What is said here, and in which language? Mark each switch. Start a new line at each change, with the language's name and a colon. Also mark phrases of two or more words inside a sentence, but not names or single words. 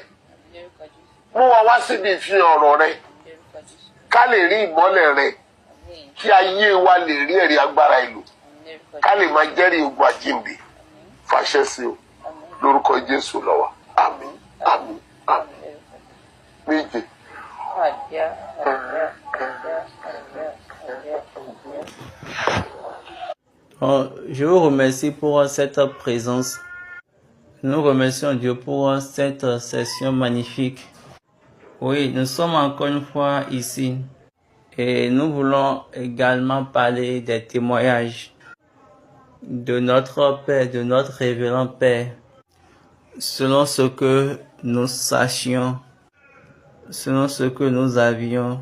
Yoruba: Mú wa wá síbi ìfihàn ọ̀rọ̀ rẹ̀, ká lè rí ìmọ́lẹ̀ rẹ̀, kí ayé wa lè rí ẹ̀rí agbára ìlú, ká lè máa jẹ́rìí ogun àjíǹde. Fàṣẹ sí o, lórúkọ Jésù ló wà. Àmín, àmín, àmín. Méje.
French: Je vous remercie pour cette présence. Nous remercions Dieu pour cette session magnifique. Oui, nous sommes encore une fois ici et nous voulons également parler des témoignages de notre Père, de notre révérend Père, selon ce que nous sachions, selon ce que nous avions.